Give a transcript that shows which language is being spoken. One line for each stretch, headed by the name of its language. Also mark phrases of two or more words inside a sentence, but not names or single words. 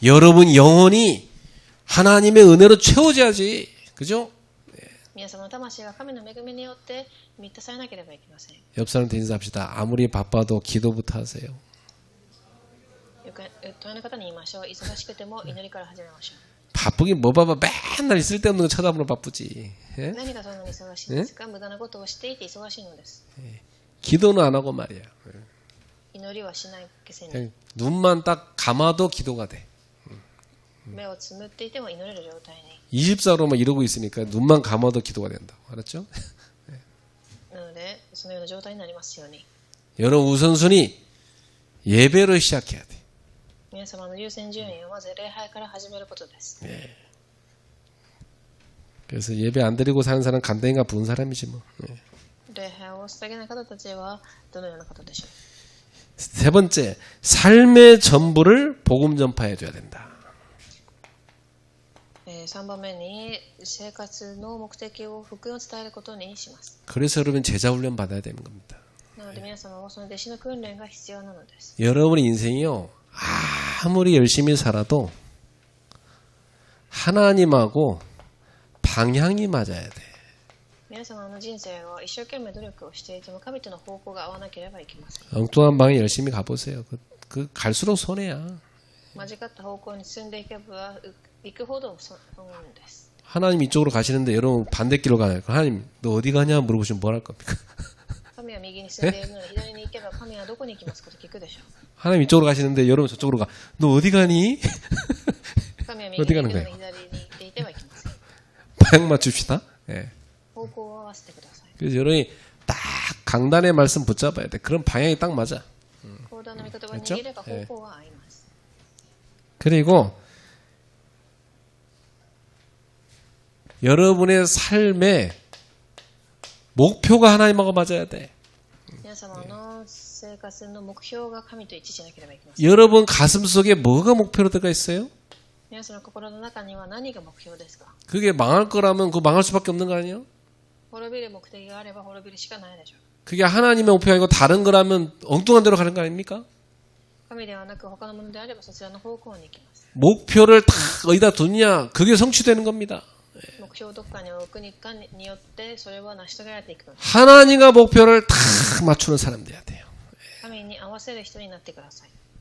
Korean: 여러분 영혼이 하나님의 은혜로 채워져야지. 그죠?
Japanese: 皆様の魂が神の恵みによって満たされなければいけません。
Korean: 옆 사람한테 인사합시다. 아무리 바빠도 기도부터 하세요.
Japanese: よく隣の方に言いましょう。忙しくても祈りから始めましょ
Korean: 바쁘긴 뭐 바빠. 맨날 쓸데없는 거 쳐다보면 바쁘지.
Japanese: う。
Korean: 예?
Japanese: 何がそんなに忙しいんですか？無駄なことをしていて忙しいのです。
Korean: 기도는 안 하고 말이야.
Japanese: 祈りはしないくせに、
Korean: 그냥 눈만 딱 감아도 기도가 돼.
Japanese: 目をつむっていても祈れる状態に。
Korean: 24로만 이러고 있으니까 눈만 감아도 기도가 된다고. 알았죠?
Japanese: なので、そのような状態になりますように。
Korean: 여러분 우선순위 예배로 시작해야 돼.
Japanese: 皆様の優先順位はまず礼拝から始めることです。
Korean: 그래서 예배 안 드리고 사는 사람 간땡이가 부은 사람이지 뭐.
Japanese: 礼拝を捧げない方たちはどのような方でしょう。
Korean: 세 번째, 삶의 전부를 복음 전파해 줘야 된다.
Japanese: 3 番目に生活の目的を福音を伝えることにします。
Korean: 그래서 여러분 제자 훈련 받아야 되는 겁니다.
Japanese: なので皆様はその弟子の訓練が必要なのです。
Korean: 여러분의 인생이요, 아무리 열심히 살아도 하나님하고 방향이 맞아야 돼.
Japanese: 皆様の人生は一生懸命努力をしていても神との方向が合わなければいけません。
Korean: 엉뚱한 방에 열심히 가보세요. 그 갈수록 손해야.
Japanese: 間違った方向に進んでいけば行くほど損です。
Korean: 하나님 이쪽으로 가시는데 여러분 반대길로 가요. 하나님 너 어디 가냐 물어보시면 뭘 할 겁니까?
Japanese: 神は右に進んでいるので左に行けば神はどこに行きますかと聞くでしょう。
Korean: 하나님 이쪽으로 가시는데 여러분 저쪽으로 가. 너 어디 가니?
Japanese: 神は右に行くので左に行っていてはいけません。
Korean: 방향 맞춥시다. 예.
Japanese: 方向を合わせてください。
Korean: 그래서 여러분이 딱 강단의 말씀 붙잡아야 돼. 그럼 방향이 딱 맞아.
Japanese: 講談の御言葉を握れば方向が合います。
Korean: 그리고 여러분의 삶의 목표가 하나님하고 맞아야 돼.
Japanese: 皆様の生活の目標が神と一致しなければいけません。
Korean: 여러분 가슴 속에 뭐가 목표로 들어가 있어요?
Japanese: 皆さんの心の中には何が目標ですか？
Korean: 그게 망할 거라면 그거 망할 수밖에 없는 거 아니에요?
Japanese: 滅びる目的があれば滅びるしかないでしょう。
Korean: 그게 하나님의 목표가 아니고 다른 거라면 엉뚱한 데로 가는 거 아닙니까?
Japanese: 神ではなく他のものであればそちらの方向に行きます。
Korean: 목표를 다 어디다 두냐? 그게 성취되는 겁니다.
Japanese: 目標をどこかに置くにかによってそれは成し遂げられていくのです。
Korean: 하나님과 목표를 다 맞추는 사람 돼야 돼요.
Japanese: 神に合わせる人になってください。